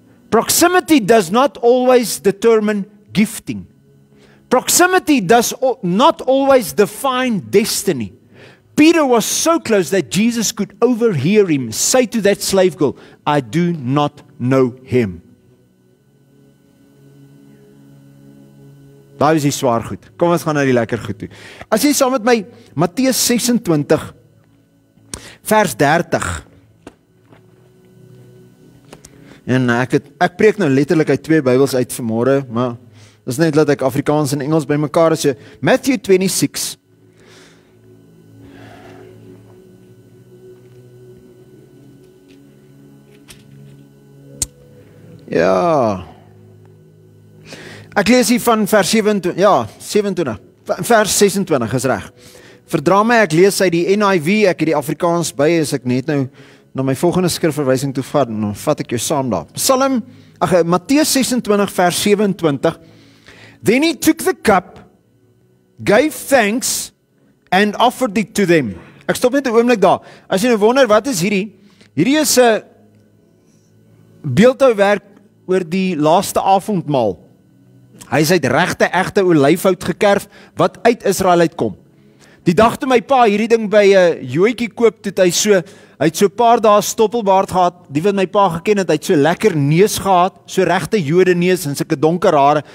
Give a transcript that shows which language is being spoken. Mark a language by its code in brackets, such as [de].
[en] Proximity does not always determine gifting. Proximity does not always define destiny. Peter was so close that Jesus could overhear him say to that slave girl, I do not know him. [af] Daar is die swaar goed. Kom ons gaan na die lekker goed toe. As jy saam met my Matteus 26 vers 30. En ek preek nou letterlik uit 2 Bybels uit vanmôre, maar dis net dat ek Afrikaans en Engels bymekaar is. [en] Matthew 26. [af] Ja. Ek lees hier van vers 27, vers 26 is reg. Verdra my, ek lees uit die NIV, ek het die Afrikaans by, as ek net nou na my volgende skrifverwysing toe vat, dan vat ek jou saam daar. Matteus 26 vers 27. [en] Then he took the cup, gave thanks, and offered it to them. [af] Ek stop net 'n oomblik daar. As jy nou wonder, wat is hierdie? Hierdie is 'n beeldhouwerk oor die laaste avondmaal. Hy is uit regte, egte olyfhout gekerf, wat uit Israel uitkom. Die dag toe my pa hierdie ding by 'n joetjie koop, het hy so 'n paar dae stoppelbaard gehad, die wat my pa geken het, hy het so lekker neus gehad, so regte Jode neus en sulke donker hare.